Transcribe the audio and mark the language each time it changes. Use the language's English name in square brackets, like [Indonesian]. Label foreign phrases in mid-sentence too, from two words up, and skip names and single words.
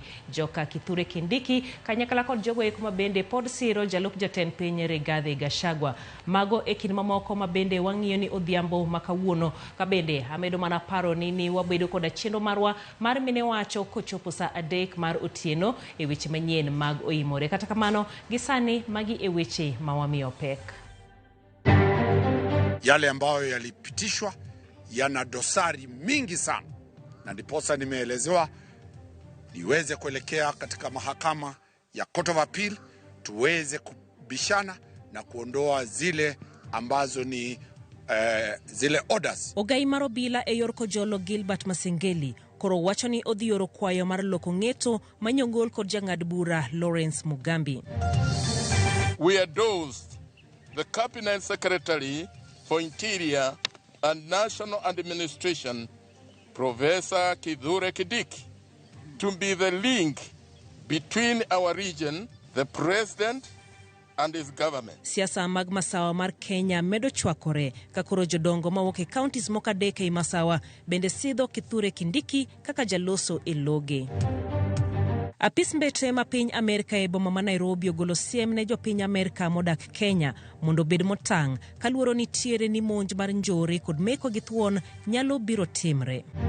[Luo (Kenya and Tanzania)] Joka Kithure Kindiki kanyakla kod jogo eko ma bende pod siro jalup jatend piny Rigathi Gachagua. Mago e kin mamoko ma bende wang'iyo ni odhiambo ma kawuono. Ka bende amedo mana paro ni wabedo koda chenro marwa mar mine wacho kochopo saa 3 mar otieno e weche manyien mag oimore. Kata kamano gisani magi e weche mawamiyo pek. [Swahili] Yale ambayo yalipitishwa yana dosari mingi sana, na ndiposa nimeelezewa niweze kuelekea katika mahakama ya Court of Appeal tuweze kubishana na kuondoa zile ambazo ni zile orders. [Luo (Kenya and Tanzania)] Ogai marobila e yor kojolo Gilbert Masengeli koro wacho ni odhi oro kwayo mar loko ng'eto manyongol kod jang'ad bura Lawrence Mugambi. [English] We endorsed the Cabinet Secretary for Interior and National Administration, Professor Kithure Kindiki, to be the link between our region, the President, and his government. [Luo (Kenya and Tanzania)] Siasa mag masawa mar Kenya medo chwakore kakoro jodongo mawuok e counties mokadek e masawa bende sidho Kithure Kindiki kaka jaloso e loge. Apis mbetre ma piny Amerika e boma ma Nairobi ogolo siem ne jopiny Amerika modak Kenya mondo bed motang' kaluoro nitiere ni monj mar njore kod meko gi thuon nyalo biro timre.